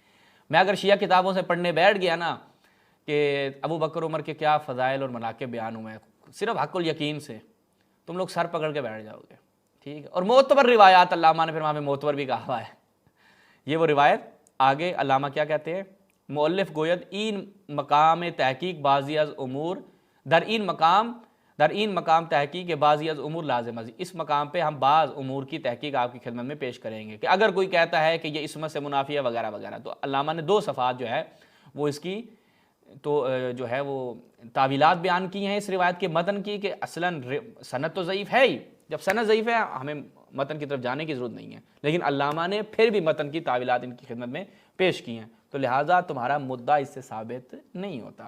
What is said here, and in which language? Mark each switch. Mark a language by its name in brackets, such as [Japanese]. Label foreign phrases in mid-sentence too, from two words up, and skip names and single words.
[Urdu] میں اگر شیعہ کتابوں سے پڑھنے بیٹھ گیا نا کہ ابو بکر عمر کے کیا فضائل اور مناقب بیان ہوئے ہیں، صرف حق الیقین سے تم لوگ سر پکڑ کے بیٹھ جاؤ گے، ٹھیک ہے. اور معتبر روایات علامہ نے پھر وہاں پہ معتبر بھی کہا ہوا ہے. یہ وہ روایت آگے علامہ کیا کہتے ہیں, [Persian] مؤلف گوید این مقام تحقیق بعضی از امور در این مقام در این مقام تحقیق بعضی از امور لازم ازی، [Urdu] اس مقام پہ ہم بعض امور کی تحقیق آپ کی خدمت میں پیش کریں گے کہ اگر کوئی کہتا ہے کہ یہ اسمت سے منافی ہے وغیرہ وغیرہ، تو علامہ نے 2 صفحات جو ہے وہ اس کی تو جو ہے وہ تعویلات بیان کی ہیں اس روایت کے متن کی، کہ اصلاً سند تو ضعیف ہے ہی، جب سند ضعیف ہے ہمیں متن کی طرف جانے کی ضرورت نہیں ہے، لیکن علامہ نے پھر بھی متن کی تعویلات ان کی خدمت میں پیش کی ہیں، تو لہٰذا تمہارا مدعا اس سے ثابت نہیں ہوتا۔